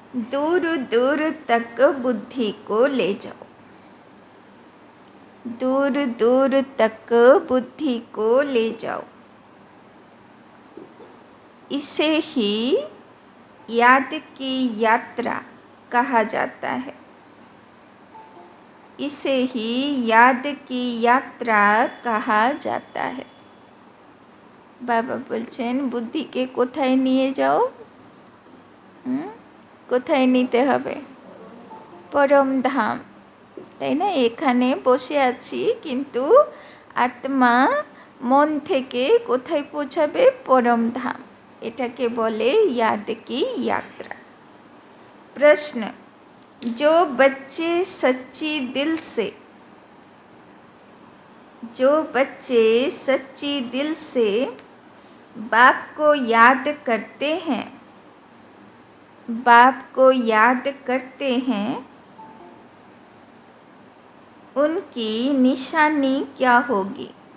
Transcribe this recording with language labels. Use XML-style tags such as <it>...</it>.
<hi>दूर दूर तक बुद्धि को ले जाओ, दूर दूर तक बुद्धि को ले जाओ। इसे ही याद की यात्रा कहा जाता है, इसे ही याद की यात्रा कहा जाता है।</hi> <bn>बाबा बोलছেন বুদ্ধিকে কোথায় নিয়ে যাও? কোথায় নিতে হবে? পরম ধাম, তাই না? এখানে বসে আছি কিন্তু আত্মা মন থেকে কোথায় পৌঁছাবে? পরম ধাম। এটাকে বলে</bn> <hi>याद की यात्रा। प्रश्न, जो बच्चे सच्ची दिल से, जो बच्चे सच्ची दिल से बाप को याद करते हैं, बाप को याद करते हैं, उनकी निशानी क्या होगी?</hi>